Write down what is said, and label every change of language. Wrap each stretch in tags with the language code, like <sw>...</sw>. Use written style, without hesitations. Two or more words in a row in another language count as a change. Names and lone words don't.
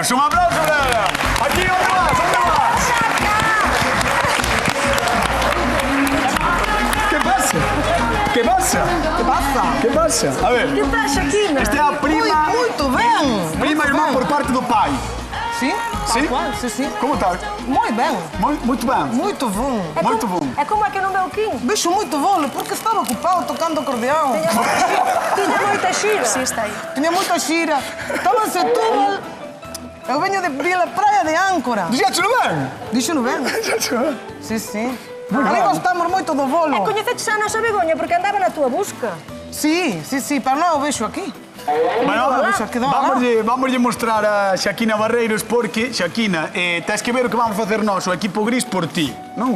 <gl>Un aplauso para ela. Aquí, onde vas? Onde vas? Que pasa? Que pasa? Que pasa? Que pasa? A ver, Que tal, Shakina? esta é a prima...</gl> <pt>Muito ben. Prima e irmã por parte do pai.</pt> <gl>Sí? Sí? Tal cual, sí, sí. Como está? Moi ben.</gl> <pt>Muito ben. Muito bom. Muito bom.</pt> <gl>É como é que non veu Kim?</gl> <pt>Bicho, muito bom, porque estava ocupado tocando acordeão.</pt> <gl>Tiña moita xira. Sí, está aí.</gl> <pt>Tinha muita xira. Estava en Setúbal. Eu venho de Vila Praia de Âncora.</pt> <gl>Dixéchelo ben? Dixo-no ben? Dixéchelo ben? Sí, sí. Muy</gl> <pt>Ali</pt> <gl>ben. gostamos moito do bolo. Coñeceches a nosa Begoña porque andaba na túa busca. Sí, sí, sí, pero non o vexo aquí. Bueno, quedou lá. vamos mostrar a Shakina Barreiros porque, Shakina, tens que ver o que vamos facer nós, o equipo gris por ti, non?</gl>